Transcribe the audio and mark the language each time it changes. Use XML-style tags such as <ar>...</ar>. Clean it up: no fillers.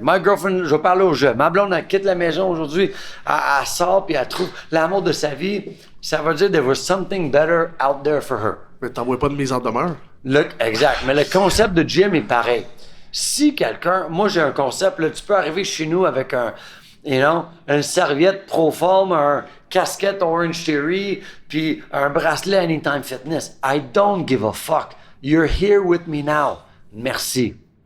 <en>My girlfriend,</en> <fr>je vais parler au jeu. Ma blonde, elle quitte la maison aujourd'hui. Elle sort puis elle trouve l'amour de sa vie. Ça veut dire</fr> <en>there was something better out there for her.</en> <fr>Mais t'envoies pas de mise en demeure. Exact. Mais le concept de gym est pareil. Si quelqu'un... Moi, j'ai un concept. Là, tu peux arriver chez nous avec une serviette Proform, un casquette Orange Theory, puis un bracelet Anytime Fitness.</fr> <en>I don't give a fuck. You're here with me now. Merci.</en>